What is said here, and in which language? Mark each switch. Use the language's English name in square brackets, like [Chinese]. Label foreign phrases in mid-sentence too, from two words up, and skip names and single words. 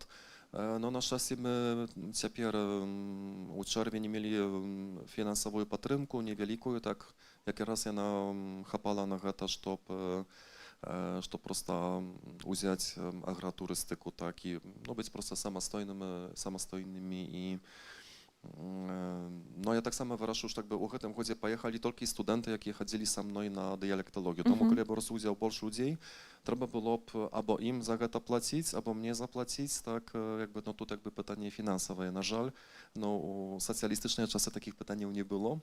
[Belarusian] Но на шчасце мы цяпер у чэрвені мелі фінансавую падтрымку невялікую, так якраз яна хапала на гэта, чтоб проста ўзяць агратурыстыку, так і быць проста самастойнымі і [Polish] no ja tak samo [Belarusian] вырашыў, што у гэтым годзе паехалі толькі студэнты, якія хадзілі са мной на дыялекталогію. Таму калі я браў удзел больш людзей, трэба было б або ім за гэта плаціць, або мне заплаціць, так ну тут пытанне фінансавае, на жаль, но у сацыялістычныя часы такіх пытанняў не было.